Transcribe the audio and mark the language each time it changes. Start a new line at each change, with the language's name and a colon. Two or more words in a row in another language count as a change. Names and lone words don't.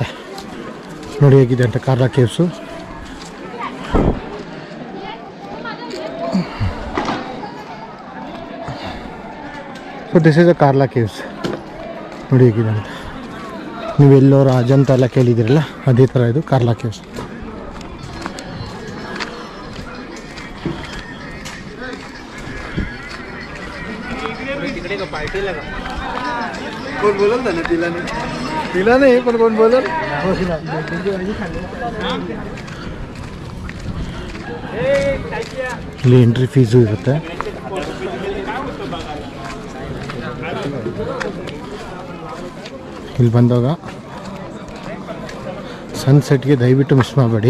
Kannada: ನೋಡಿ ಹೇಗಿದೆ ಅಂತ ಕಾರ್ಲಾ ಕೇವ್ಸು.
English: so this is a Karla Caves.
Kannada: ನೋಡಿ ಹೇಗಿದೆ ಅಂತ. ನೀವು ಎಲ್ಲೋರ ಅಜಂತ ಎಲ್ಲ ಕೇಳಿದಿರಲ್ಲ, ಅದೇ ಥರ ಇದು ಕಾರ್ಲಾ ಕೇವ್ಸ್.
Marathi: कोण बोलल ना तिला नाही पण कोण बोलल.
Kannada: ಇಲ್ಲಿ ಎಂಟ್ರಿ ಫೀಸು ಇರುತ್ತೆ. ಇಲ್ಲಿ ಬಂದಾಗ ಸನ್ಸೆಟ್ಗೆ ದಯವಿಟ್ಟು ಮಿಸ್ ಮಾಡಬೇಡಿ.